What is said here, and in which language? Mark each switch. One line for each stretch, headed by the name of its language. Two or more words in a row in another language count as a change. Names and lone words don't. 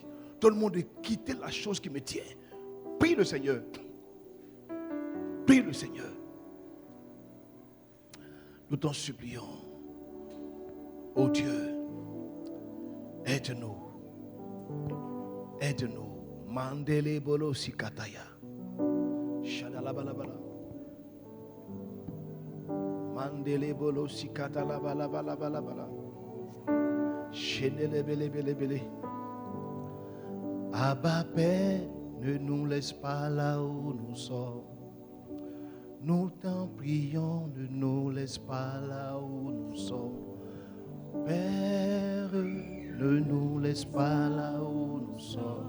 French: Donne-moi de quitter la chose qui me tient. Prie le Seigneur. Prie le Seigneur. Nous t'en supplions. Oh Dieu, aide-nous. Aide-nous. Mandele bolo sikataya. Shadalabalabala. Mandele bolo sikatalabalabala. Shenele bele bele bele. Abba Père, ne nous laisse pas là où nous sommes. Nous t'en prions, ne nous laisse pas là où nous sommes. Père, ne nous laisse pas là où nous sommes.